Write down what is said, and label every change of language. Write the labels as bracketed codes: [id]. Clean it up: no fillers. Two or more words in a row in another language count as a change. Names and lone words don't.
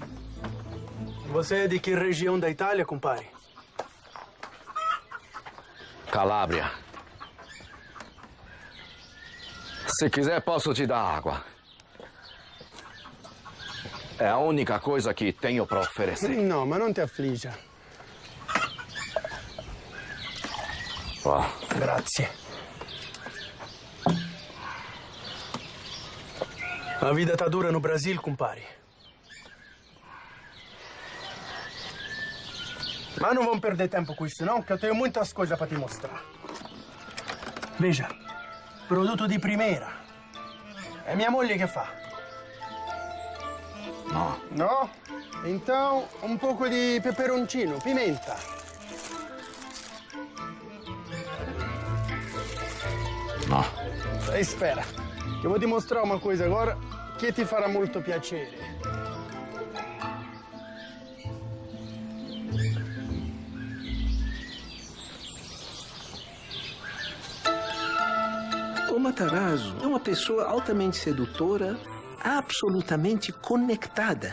[pt] Você é de que região da Itália, compadre? Calábria. Se quiser, posso te dar água. É a única coisa que tenho para oferecer. [it] No, ma non ti affliggia. [pt] Ó, [it] Grazie. [pt] A vida tá dura no Brasil, compadre. [it] Ma non [pt] vamos perder tempo com isso, não, que eu tenho muitas coisas para te mostrar. Veja, produto di primeira. É minha [it] moglie che fa. no. No? [pt] Então, um pouco de peperoncino, pimenta. [it] No. [pt] Espera, que eu vou te mostrar uma coisa agora que [it] ti farà molto piacere. [pt] O Matarazzo é uma pessoa altamente sedutora, absolutamente conectada.